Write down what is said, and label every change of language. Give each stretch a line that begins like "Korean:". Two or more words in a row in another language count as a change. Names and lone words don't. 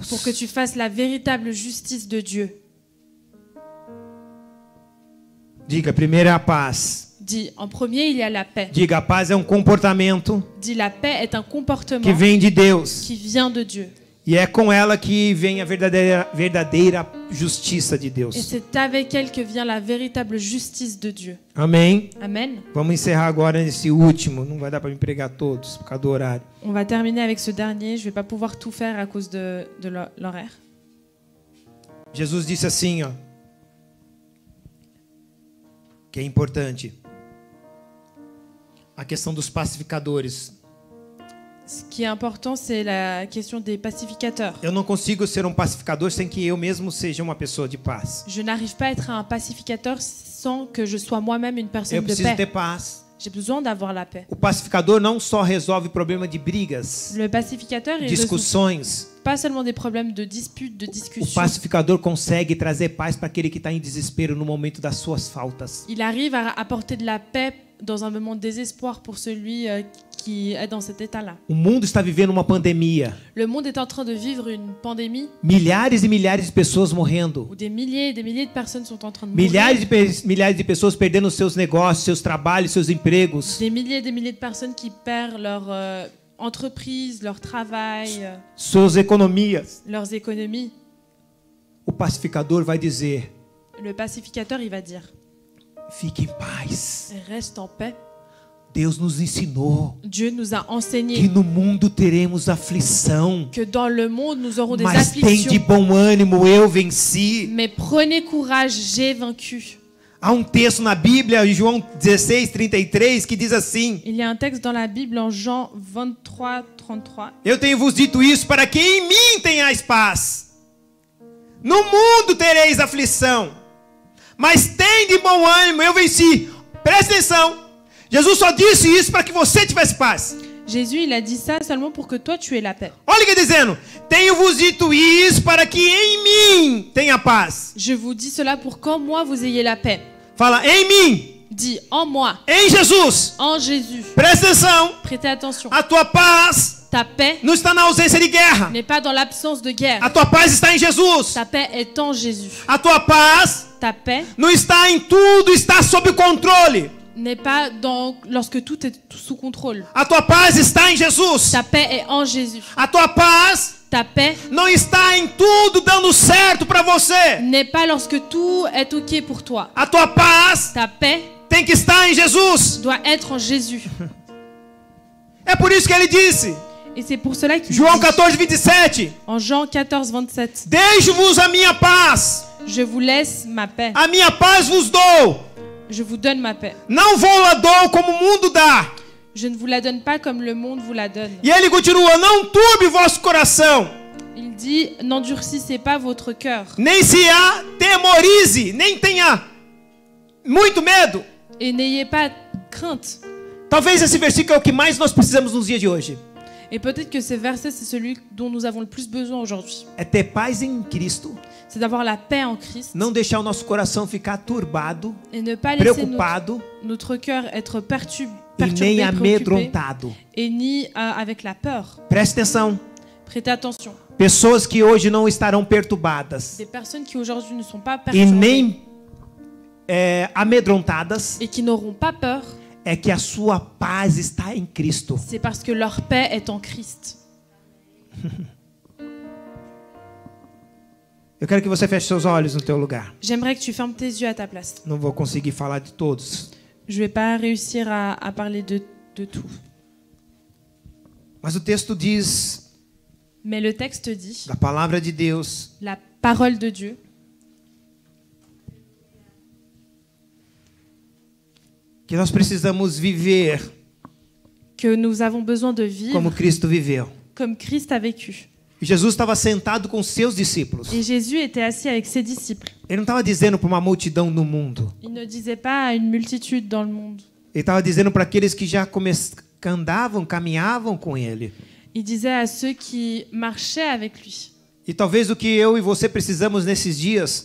French: pour que tu fasses la véritable justice de Dieu.
Portuguese: Diga, primeiro é a paz.
French: Dis, en premier, il y a la paix.
Portuguese: Diga, a paz é um comportamento
French: Dis, la paix est un comportement
Portuguese: que vem de Deus.
French: qui vient de Dieu.
Portuguese: E é com ela que vem a verdadeira justiça de
French: Et
Portuguese: Deus.
French: c'est avec elle que vient la véritable justice de Dieu.
Portuguese: Amém?
French: Amen.
Portuguese: Vamos encerrar agora nesse último. Não vai dar para me pregar todos por causa do horário.
French: On va terminer avec ce dernier. Je ne vais pas pouvoir tout faire à cause de l'horaire.
Portuguese: Jesus disse assim, ó, que é importante. A questão dos pacificadores.
French: Ce qui est important, c'est la question des pacificateurs.
Portuguese: Eu não consigo ser um pacificador sem que eu mesmo seja uma pessoa de paz.
French: Je n'arrive pas à être un pacificateur sans que je sois moi-même une personne
Portuguese: Eu
French: de
Portuguese: preciso ter
French: paix.
Portuguese: paz.
French: J'ai besoin d'avoir la paix.
Portuguese: O pacificador não só resolve problema de brigas,
French: Le pacificateur, il résout
Portuguese: discussões.
French: pas seulement des problèmes de disputes, de
Portuguese: O
French: discussions.
Portuguese: pacificador consegue trazer paz para aquele que está em desespero no momento das suas faltas.
French: Il arrive à apporter de la paix dans un moment de désespoir pour celui qui est dans cet état-là.
Portuguese: O mundo está vivendo uma pandemia.
French: Le monde est en train de vivre une pandémie
Portuguese: Milhares e milhares de pessoas morrendo.
French: où des milliers et des milliers de personnes sont en train de mourir.
Portuguese: Milhares de pessoas perdendo seus negócios, seus trabalhos, seus empregos.
French: Des milliers et des milliers de personnes qui perdent leur entreprise, leur travail,
Portuguese: Suas economias.
French: leurs économies.
Portuguese: O pacificador vai dizer:
French: Le pacificateur, il va dire,
Portuguese: fique em paz.
French: reste en paix.
Portuguese: Deus nos ensinou
French: Dieu nous a
Portuguese: que
French: enseigné
Portuguese: no mundo teremos aflição,
French: que dans le monde, nous aurons des
Portuguese: mas tem
French: afflictions.
Portuguese: de bom ânimo, eu venci.
French: Mais prenez courage, j'ai vaincu.
Portuguese: Há um texto na Bíblia, em João 16:33, que diz assim:
French: Il y a un texte dans la Bible en Jean 23, 33.
Portuguese: eu tenho vos dito isso para que em mim tenhais paz. No mundo tereis aflição, mas tem de bom ânimo, eu venci. Presta atenção. Jesus só disse isso para que você tivesse paz.
French: Jésus, il a dit ça seulement pour que toi, tu aies la paix.
Portuguese: Olha o que está dizendo. Tenho vos dito isso para que em mim tenha paz.
French: Je vous dis cela pour qu'en moi, vous ayez la paix.
Portuguese: Fala, em mim.
French: Dis, en moi,
Portuguese: Em Jesus.
French: en Jésus.
Portuguese: Presta atenção.
French: Prêtez attention.
Portuguese: A tua paz
French: Ta paix
Portuguese: não está na ausência de guerra.
French: n'est pas dans l'absence de guerre.
Portuguese: A tua paz está em Jesus.
French: Ta paix est en Jésus.
Portuguese: A tua paz
French: Ta paix
Portuguese: não está em tudo, está sob controle.
French: n'est pas lorsque tout est sous contrôle.
Portuguese: A tua paz está em Jesus.
French: Ta paix est en Jésus.
Portuguese: A tua paz
French: Ta paix
Portuguese: não está em tudo dando certo para você.
French: n'est pas lorsque tout est OK pour toi.
Portuguese: A tua paz
French: Ta paix
Portuguese: tem que estar em Jesus.
French: doit être en Jésus.
Portuguese: É por isso que ele disse,
French: Et c'est pour cela qu'il
Portuguese: João
French: dit,
Portuguese: 14:27,
French: en Jean 14, 27,
Portuguese: deixo-vos a minha paz.
French: je vous laisse ma paix.
Portuguese: A minha paz vos dou.
French: Je vous donne ma paix.
Portuguese: Não vou lá dou como o mundo dá.
French: Je ne vous la donne pas comme le monde vous la donne.
Portuguese: E ele continua, não turbe vosso coração,
French: Il dit, n'endurcissez pas votre cœur
Portuguese: nem se atemorize, nem tenha muito medo.
French: et n'ayez pas crainte.
Portuguese: Talvez esse versículo é o que mais nós precisamos nos dias de hoje.
French: Et peut-être que ce verset, c'est celui dont nous avons le plus besoin aujourd'hui.
Portuguese: É ter paz em Cristo,
French: C'est d'avoir la paix en Christ
Portuguese: não deixar o nosso coração ficar turbado,
French: et ne pas laisser
Portuguese: preocupado
French: notre cœur être
Portuguese: e
French: perturbé,
Portuguese: nem
French: préoccupé
Portuguese: amedrontado.
French: et ni avec la peur.
Portuguese: Preste atenção.
French: Prêtez attention.
Portuguese: Pessoas que hoje não estarão perturbadas
French: Des personnes qui aujourd'hui ne sont pas
Portuguese: e
French: perturbées
Portuguese: nem amedrontadas,
French: et qui n'auront pas peur,
Portuguese: é que a sua paz está em Cristo.
French: c'est parce que leur paix est en Christ.
Portuguese: Eu quero que você feche seus olhos no teu lugar.
French: J'aimerais que tu fermes tes yeux à ta place.
Portuguese: Não vou conseguir falar de todos.
French: Je vais pas réussir à parler de tout.
Portuguese: Mas o texto diz,
French: Mais le texte dit,
Portuguese: da palavra de Deus,
French: la parole de Dieu,
Portuguese: que nós precisamos viver
French: que nous avons besoin de vivre
Portuguese: como Cristo viveu.
French: comme Christ a vécu.
Portuguese: E Jesus estava sentado com seus discípulos.
French: Et Jésus était assis avec ses disciples.
Portuguese: Ele não estava dizendo para uma multidão no mundo.
French: Il ne disait pas à une multitude dans le monde.
Portuguese: Ele estava dizendo para aqueles que já andavam, caminhavam com ele.
French: Il disait à ceux qui marchaient avec lui.
Portuguese: E talvez o que eu e você precisamos nesses dias